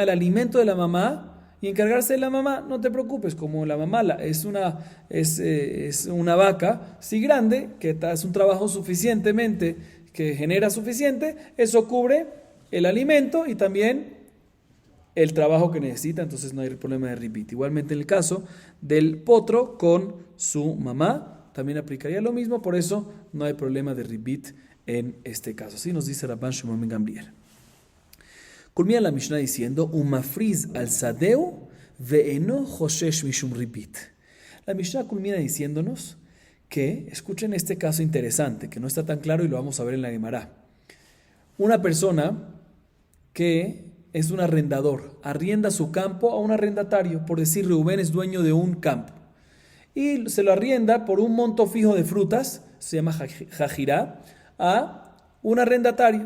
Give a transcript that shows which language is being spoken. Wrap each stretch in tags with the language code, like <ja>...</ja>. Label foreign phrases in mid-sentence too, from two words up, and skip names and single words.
<es>El alimento de la mamá y encargarse de la mamá. No te preocupes, como la mamá es una vaca, sí, grande, que es un trabajo suficientemente, que genera suficiente, eso cubre el alimento y también el trabajo que necesita, entonces no hay problema de repeat. Igualmente en el caso del potro con su mamá, también aplicaría lo mismo, por eso no hay problema de ribit en este caso. Así nos dice Rabban Shimon ben Gamliel. Culmina la Mishnah diciendo,</es> <he>ומפריז על שדהו ואינו חושש משום ריבית.</he> <es>La Mishnah culmina diciéndonos que, escuchen este caso interesante, que no está tan claro y lo vamos a ver en la Gemara. Una persona que es un arrendador, arrienda su campo a un arrendatario, por decir Reubén es dueño de un campo, y se lo arrienda por un monto fijo de frutas, se llama jajirá, a un arrendatario.</es>